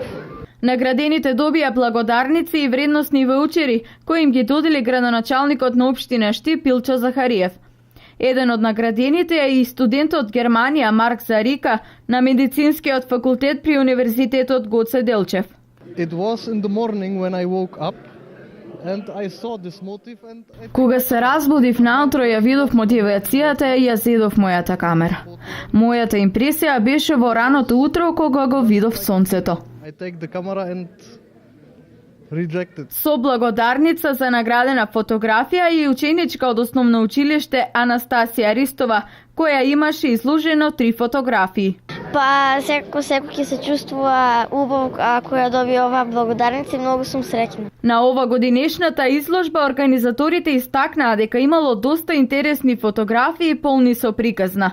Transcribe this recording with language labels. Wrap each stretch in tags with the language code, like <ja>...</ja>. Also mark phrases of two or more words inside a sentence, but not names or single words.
<mk>Наградените добија благодарници и вредносни ваучери, кои им ги додели градоначалникот на општина Штип Илчо Захариев. Еден од наградените е и студент од Германија Марк Зарика на медицинскиот факултет при Универзитетот Гоце Делчев.</mk> <en>It was in the morning when I woke up and I saw this motif and</en> <mk>Кога се разбудив наутро ја видов мотивацијата и ја зедов мојата камера. Мојата импресија беше во раното утро кога го видов сонцето.</mk> <en>I take the camera and reject it.</en> <mk>Со благодарница за наградена фотографија и ученичка од основно училиште Анастасија Ристова, која имаше изложено 3 фотографии. Па секој ќе се чувствува убаво ако ја доби оваа благодарница и многу сум среќна. На ова годинешната изложба организаторите истакнаа дека имало доста интересни фотографии полни со приказна.</mk>